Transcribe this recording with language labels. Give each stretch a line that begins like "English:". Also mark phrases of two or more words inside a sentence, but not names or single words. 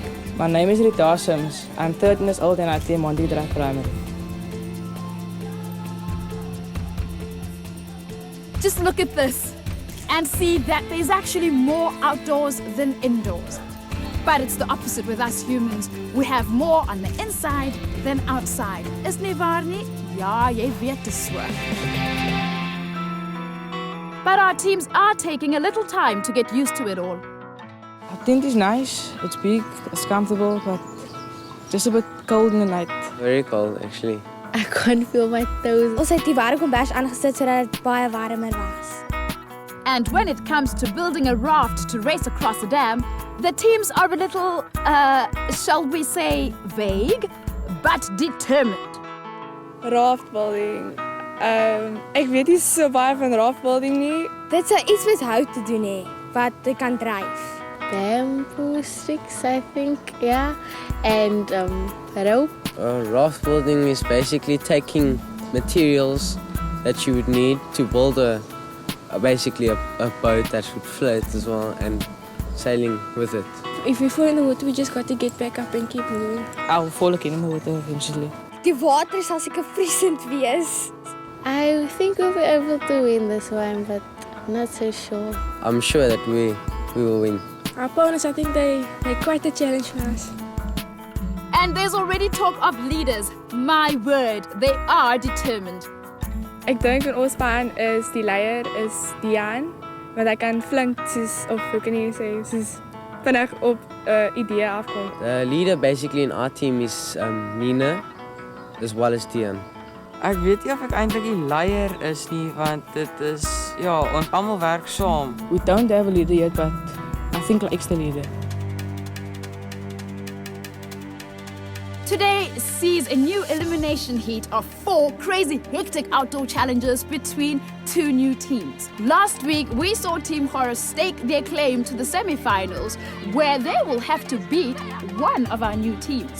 English: My name is Rita Sims, I'm 13 years old and I attend Montague Drive Primary. Just look at this and see that there's actually more outdoors than indoors. But it's the opposite with us humans. We have more on the inside than outside.
Afrikaans: Is nie waar nie? Ja, jy weet dit so.
English: But our teams are taking a little time to get used to it all. Our tent is nice, it's big, it's comfortable, but just a bit cold in the night. Very cold actually. I can't feel my toes.
Afrikaans: Ons het die warme kombers aangesit sodat dit baie warmer was.
English: And when it comes to building a raft to race across a dam, the teams are a little, shall we say, vague, but determined. Raft building.
Afrikaans: Ek weet nie so baie van
English: raft building
Afrikaans: nie. Dit sou iets met hout te doen hê, wat jy kan dryf.
English: Bamboo sticks, I think, yeah, and rope. Raft building is basically taking materials that you would need to build basically a boat that should float as well and sailing with it. If we fall in the water, we just got to get back up and keep moving. I will fall again in the water eventually.
Afrikaans: Die water sal seker vriesend wees.
English: I think we'll be able to win this one, but I'm not so sure. I'm sure that we will win. Our opponents, I think they're quite a challenge for us. And there's already talk of leaders. My word, they are determined.
Afrikaans: Ek dink in ons span is die leier is Dian, want hy kan flink soos of hoe kan jy sê soos vinnig op idee afkom.
English: The leader basically in our team is Nina as well as Dian.
Afrikaans: Ek weet nie of ek eintlik die leier is nie, want dit is ja, ons almal werk saam.
English: We don't have a leader yet, but I think like the leader. Today sees a new elimination heat of 4 crazy hectic outdoor challenges between 2 new teams. Last week, we saw Team Horror stake their claim to the semi-finals, where they will have to beat one of our new teams.